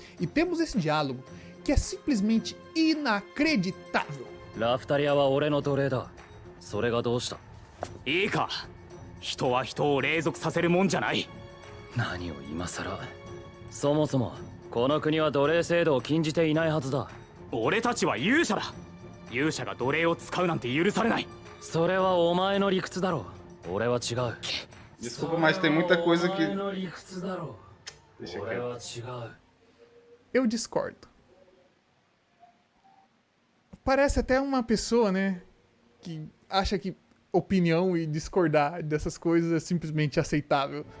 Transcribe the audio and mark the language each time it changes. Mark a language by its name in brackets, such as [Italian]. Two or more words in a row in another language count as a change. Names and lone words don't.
[Portuguese] E temos esse diálogo que é simplesmente inacreditável. [Japanese] ラフタリアは俺の奴隷だ. それがどうした? いいか。人は人を隷属させるもんじゃない. 何を今更? そもそも、この国は奴隷制度を禁じていないはずだ. 俺たちは勇者だ. 勇者が奴隷を使うなんて許されない。それはお前の理屈だろ. 俺は違う. [Portuguese] Desculpa, mas tem muita coisa que... Deixa quieto. Eu discordo. Parece até uma pessoa, né, que acha que opinião e discordar dessas coisas é simplesmente aceitável.